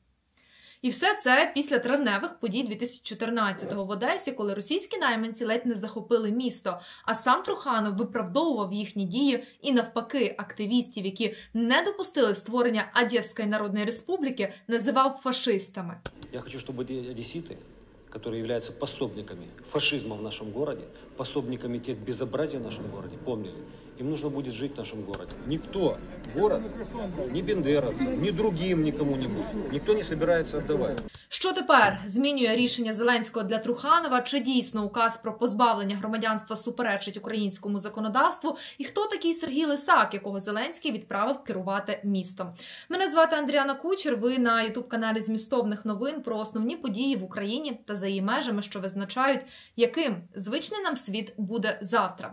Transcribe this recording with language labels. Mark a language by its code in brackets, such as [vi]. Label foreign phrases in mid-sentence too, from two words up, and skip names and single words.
[uk] І все це після травневих подій 2014-го в Одесі, коли російські найманці ледь не захопили місто, а сам Труханов виправдовував їхні дії і навпаки активістів, які не допустили створення Одеської Народної Республіки, називав фашистами. [ru] Я хочу, щоб одеситы, которые являются пособниками фашизма в нашем городе, пособниками тех безобразий в нашем городе, помнили, им нужно будет жить в нашем городе. Никто город, ни бендеровцы, ни другим никому-нибудь, никто не собирается отдавать. [uk] Що тепер змінює рішення Зеленського для Труханова? Чи дійсно указ про позбавлення громадянства суперечить українському законодавству? І хто такий Сергій Лисак, якого Зеленський відправив керувати містом? Мене звати Андріана Кучер, ви на ютуб-каналі Змістовних новин про основні події в Україні та за її межами, що визначають, яким звичний нам світ буде завтра.